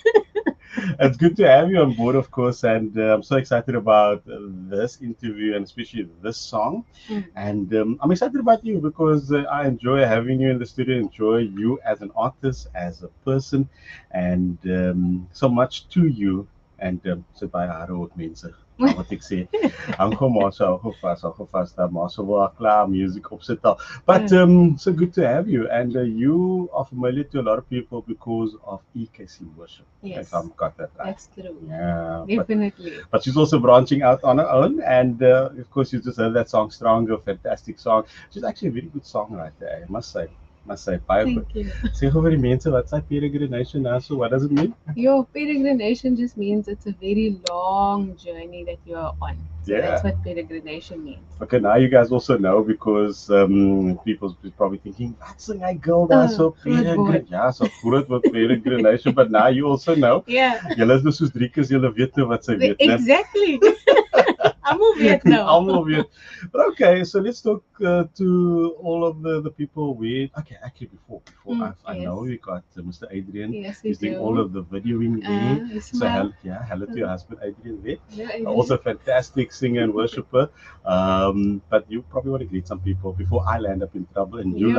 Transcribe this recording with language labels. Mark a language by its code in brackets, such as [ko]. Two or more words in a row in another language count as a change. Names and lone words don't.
[en] It's good to have you on board, of course, and I'm so excited about this interview and especially this song. Mm. And I'm excited about you because I enjoy having you in the studio, enjoy you as an artist, as a person, and so much to you. [af] En sit baie harde ook mense. Maar wat ek sê, hang gou maar so hou vas dat maar so wel klaar music opsit al. [en] But Uh, so good to have you, and you are familiar to a lot of people because of EKC worship. If yes, I've got that right. that's true. Yeah, Definitely. but she's also branching out on her own, and of course you just heard that song "Stronger," fantastic song. She's actually a very good songwriter, I must say. Must say, [af] baie goed. [en] Thank you. [af] Sê gou vir die mense wat sy peregrination nou so, [en] what does it mean? Your peregrination just means it's a very long journey that you are on. So Yeah. that's what peregrination means. Okay, now you guys also know because people's probably thinking, that's a guy girl that's so [af] Groot woord. [en] peregrin. Yeah, so groot with peregrination, but now you also know. Yeah, [af] Julle is nou soos drie keer, julle weet nou wat sy weet, né? [en] exactly. I'm over it now. [af] Almal weet. [en] But okay, so let's talk to all of the people we. Okay, actually before I Yes. know we got Mr. Adrian. Yes, we He's doing all do. of the videoing there. So Smile. hello to your husband Adrian there. Yeah, it Also is. a fantastic singer and worshipper. But you probably want to greet some people before I land up in trouble and you